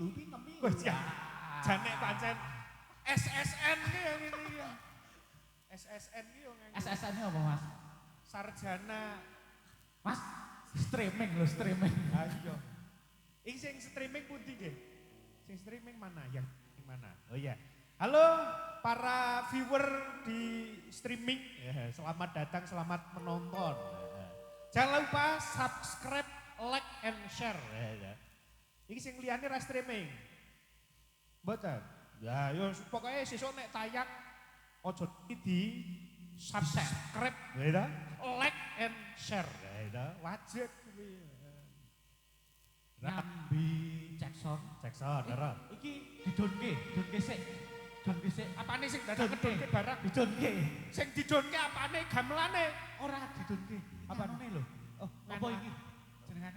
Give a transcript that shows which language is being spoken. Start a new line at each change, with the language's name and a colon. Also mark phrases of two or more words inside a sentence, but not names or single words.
Javanese: Wis ya. Janek pancen SSN ki ya ngene iki. SSN ki yo ngene.
Indonesian: SSN-nya apa Mas?
Javanese: Sarjana. Mas, streaming. Ayo. Iki sing streaming pundi nggih? Sing streaming mana?
Indonesian: Yang mana?
Javanese: Oh iya.
Indonesian: Halo para viewer di streaming. Selamat datang, selamat menonton. Jangan lupa subscribe,
English: like and share.
Javanese: Iki sing liyane ra streaming. Mboten. Ya yo pokoke sesuk nek tayang aja di subscribe, ya
English: like and share,
Javanese: ya wajib kuwi. Nambi cekson. Ora. Iki didonke sik. Apane sing dadak ngedonke barang? Didonke. Sing didonke apane gamelane? Ora didonke. Apane lho? Oh, apa iki? Jenengane